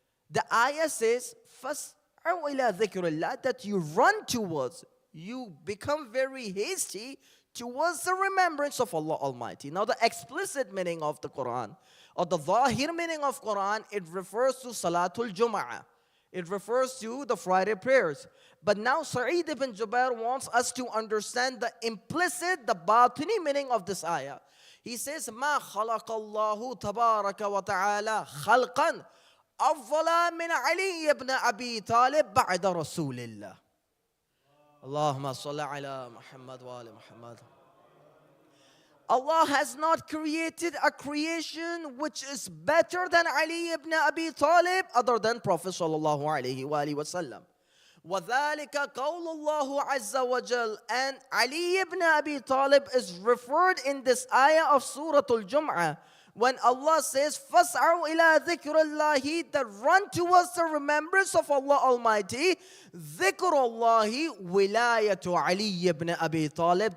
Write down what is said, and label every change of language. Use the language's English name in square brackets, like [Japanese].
[English] The ayah says, [Arabic] فَاسْعَوْا إِلَى ذِكْرِ اللَّهِ, [English] that you run towards, you become very hasty towards the remembrance of Allah Almighty. Now the explicit meaning of the Quran, or the zahir meaning of Quran, it refers to Salatul Jum'ah. It refers to the Friday prayers. But now Sa'id ibn Jubair wants us to understand the implicit, the batini meaning of this ayah. He says, [Arabic] مَا خَلَقَ اللَّهُ تَبَارَكَ وَتَعَالَى خَلْقًا أَفْضَلَ مِنْ عَلِيِّ بْنِ أَبِي طَالِبٍ بَعْدَ رَسُولِ اللَّهِ. Allahumma salli ala Muhammad wa ala Muhammad. [English] Allah has not created a creation which is better than Ali ibn Abi Talib other than Prophet sallallahu alayhi wa alihi wa sallam. [Arabic] وَذَلِكَ قَوْلُ اللَّهُ عَزَّ وَجَلَّ. [English] And Ali ibn Abi Talib is referred in this ayah of Surah Al-Jum'ah when Allah says, [Arabic] فَاسْعَوْا إِلَىٰ ذِكْرِ اللَّهِ, [English] that run towards the remembrance of Allah Almighty. [Arabic] ذِكْرُ اللَّهِ وِلَايَةُ عَلِيِّ ibn Abi Talib.